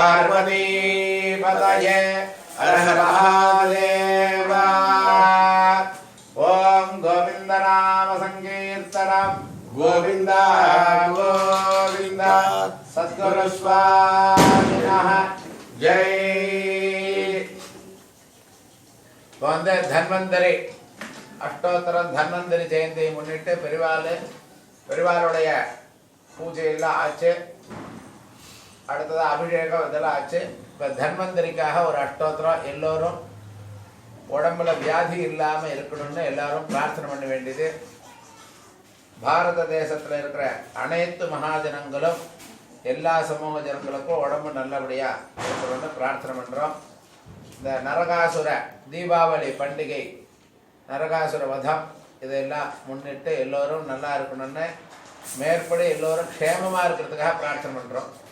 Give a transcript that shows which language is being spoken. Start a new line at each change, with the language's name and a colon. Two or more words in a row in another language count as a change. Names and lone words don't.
Sanskrit: पार्वतीपतये हर हर महादेव ओम गोविंद नाम संकीर्तनम गोविंद गोविंद सद्गुरु स्वामिनः जय वंदे धन्वंतरि अष्टोत्तर धन्वंतरि
Tamil: ஜயந்தி முன்னிட்டு பெரியவாளுடைய பூஜை எல்லாம் ஆச்சு அடுத்தது அபிஷேகம் இதெல்லாம் ஆச்சு இப்போ தன்வந்தரிக்காக ஒரு அஷ்டோத்திரம் எல்லோரும் உடம்புல வியாதி இல்லாமல் இருக்கணும்னு எல்லாரும் பிரார்த்தனை பண்ண வேண்டியது பாரத தேசத்தில் இருக்கிற அனைத்து மகாஜனங்களும் எல்லா சமூக ஜனங்களுக்கும் உடம்பு நல்லபடியாக இருக்கணும்னு பிரார்த்தனை பண்ணுறோம் இந்த நரகாசுர தீபாவளி பண்டிகை நரகாசுர வதம் இதெல்லாம் முன்னிட்டு எல்லோரும் நல்லா இருக்கணும்னு மேற்படி எல்லோரும் க்ஷேமமாக இருக்கிறதுக்காக பிரார்த்தனை பண்ணுறோம்